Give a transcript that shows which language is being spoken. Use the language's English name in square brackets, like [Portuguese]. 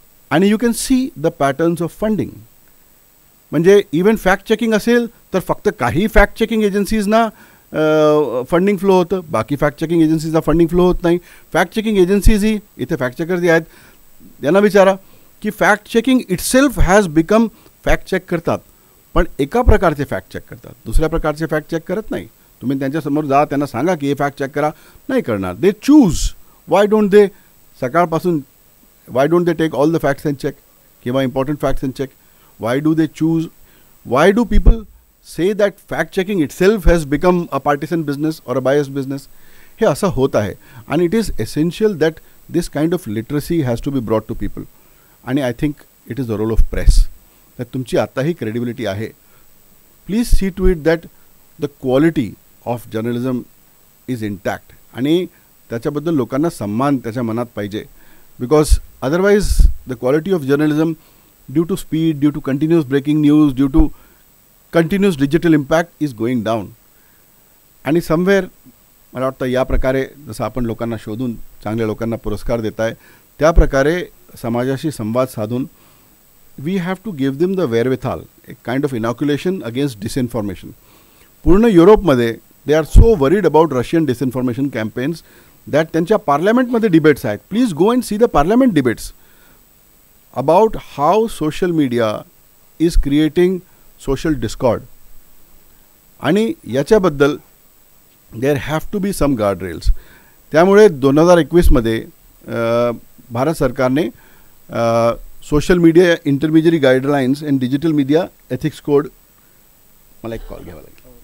[Marathi] आणि [English] You can see the patterns of funding. [Marathi] म्हणजे even fact checking असेल तर फक्त काही फॅक्ट चेकिंग एजन्सीजना फंडिंग फ्लो होतं, बाकी फॅक्ट चेकिंग एजन्सीजला फंडिंग फ्लो होत नाही. फॅक्ट चेकिंग एजन्सीजही, इथे फॅक्ट चेकर जे आहेत त्यांना विचारा की [English] fact checking itself has become [Marathi] fact check करतात, पण एका प्रकारचे फॅक्ट चेक करतात, दुसऱ्या प्रकारचे फॅक्ट चेक करत नाही. तुम्ही त्यांच्यासमोर जा, त्यांना सांगा की हे फॅक्ट चेक करा, नाही करणार. [English] They choose. Why don't they [Marathi] सकाळपासून [English] why don't they take all the facts and check, [Marathi] किंवा [English] important facts and check? Why do they choose? Why do people say that fact checking itself has become a partisan business or a biased business? [Marathi] हे असं होत आहे. आणि [English] it is essential that this kind of literacy has to be brought to people. [Marathi] आणि [English] I think it is the role of press. [Marathi] तर तुमची आताही credibility आहे. [English] Please see to it that the quality of journalism is intact. [Marathi] आणि त्याच्याबद्दल लोकांना सन्मान त्याच्या मनात पाहिजे. [English] Because otherwise the quality of journalism, due to speed, due to continuous breaking news, due to continuous digital impact, is going down. [Marathi] आणि somewhere मला वाटतं या प्रकारे जसं आपण लोकांना शोधून चांगल्या लोकांना पुरस्कार देत आहे, त्या प्रकारे समाजाशी संवाद साधून [English] we have to give them the wherewithal, a kind of inoculation against disinformation. [Marathi] पूर्ण युरोपमध्ये [English] they are so worried about Russian disinformation campaigns that [Marathi] त्यांच्या पार्लमेंटमध्ये डिबेट्स आहेत. [English] Please go and see the parliament debates about how social media is creating social discord. [Marathi] आणि याच्याबद्दल [English] There have to be some guardrails. [Marathi] त्यामुळे 2021मध्ये भारत सरकारने social media intermediary guidelines and digital media ethics code. मला एक call घ्यावा लागेल.